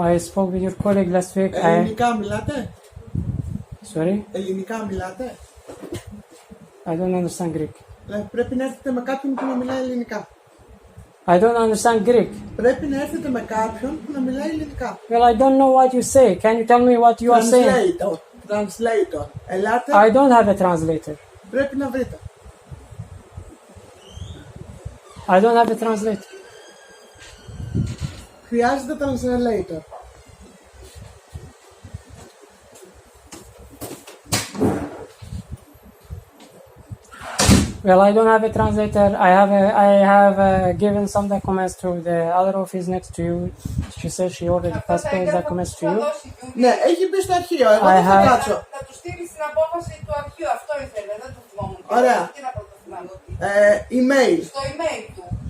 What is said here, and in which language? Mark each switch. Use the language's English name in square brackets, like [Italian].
[English] I spoke with your colleague last week. [Greek] Ελληνικά μιλάτε? [English] Sorry? [Greek] Ελληνικά μιλάτε? [English] I don't understand Greek. [Greek] Πρέπει να έρθετε με κάποιον που να μιλάει ελληνικά. [English] I don't understand Greek. [Greek] Πρέπει να έρθετε με κάποιον που να μιλάει ελληνικά. [English] Well, I don't know what you say. Can you tell me what you are saying? [Greek] Translator. Ελάτε. [English] I don't have a translator. [Greek] Πρέπει να βρείτε. [English] I don't have a translator. [Greek] Χρειάζεται translator. [English] Well, I don't have a translator. I have given some documents to the other office next to you. She said she already passed those documents to you. [Greek] Ναι, έχει μπει στο αρχείο. Εγώ δεν θα κάτσω. Να του στείλει την απόφαση του αρχείου. Αυτό ήθελε, δεν το θυμόμουν. Ωραία. Τι να πρωτοθυμάμαι. [English] Email. [Greek] Στο email του.